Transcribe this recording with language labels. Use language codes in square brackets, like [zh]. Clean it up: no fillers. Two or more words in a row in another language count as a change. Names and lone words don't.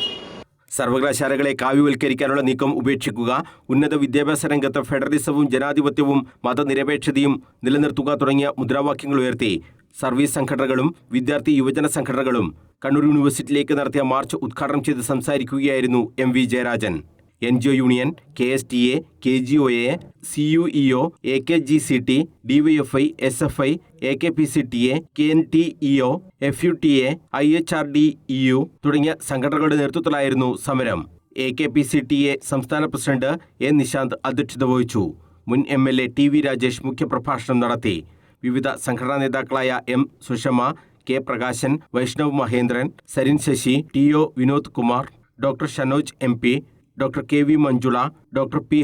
[ml] സർവകലാശാലകളെ കാവ്യവൽക്കരിക്കാനുള്ള നീക്കം ഉപേക്ഷിക്കുക, ഉന്നത വിദ്യാഭ്യാസ രംഗത്ത് ഫെഡറലിസവും ജനാധിപത്യവും മതനിരപേക്ഷതയും നിലനിർത്തുക തുടങ്ങിയ മുദ്രാവാക്യങ്ങൾ ഉയർത്തി സർവീസ് സംഘടനകളും വിദ്യാർത്ഥി യുവജന സംഘടനകളും കണ്ണൂർ യൂണിവേഴ്സിറ്റിയിലേക്ക് നടത്തിയ മാർച്ച് ഉദ്ഘാടനം ചെയ്ത് സംസാരിക്കുകയായിരുന്നു എം.വി. ജയരാജൻ. NGO യൂണിയൻ, KSTA, KGOA, CUEO, AKGCT, DYFI, SFI, AKPCTA, KNTEO, FUTA, IHRDEU തുടങ്ങിയ സംഘടനകളുടെ നേതൃത്വത്തിലായിരുന്നു സമരം. AKPCTA സംസ്ഥാന പ്രസിഡന്റ് എ. നിശാന്ത് അധ്യക്ഷത വഹിച്ചു. മുൻ MLA TV രാജേഷ് മുഖ്യപ്രഭാഷണം നടത്തി. വിവിധ സംഘടനാ നേതാക്കളായ M. സുഷമ, K. പ്രകാശൻ, വൈഷ്ണവ് മഹേന്ദ്രൻ, സരിൻ ശശി, TO വിനോദ് കുമാർ, ഡോക്ടർ ഷനോജ് MP, ഡോക്ടർ KV മഞ്ജുള, ഡോക്ടർ P.